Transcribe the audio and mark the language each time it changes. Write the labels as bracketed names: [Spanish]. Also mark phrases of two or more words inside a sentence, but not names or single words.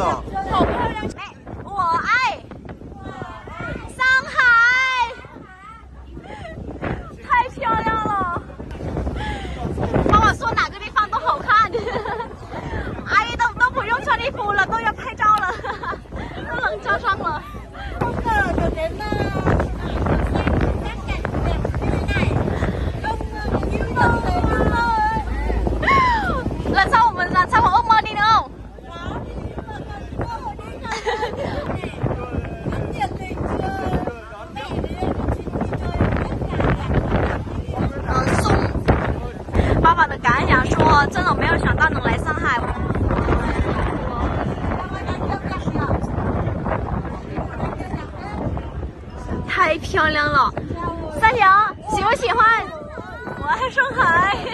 [Chinese] 好漂亮！哎，我爱上海，太漂亮了。妈妈说哪个地方都好看，阿姨都不用穿衣服了，都要拍照了，都能照上了。 [Vietnamese] Lần sau mà ước mơ đi nữa không? [Chinese] Sung 爸爸的感想说，真的没有想到能来上海。太漂亮了，三娘喜不喜欢？我爱上海。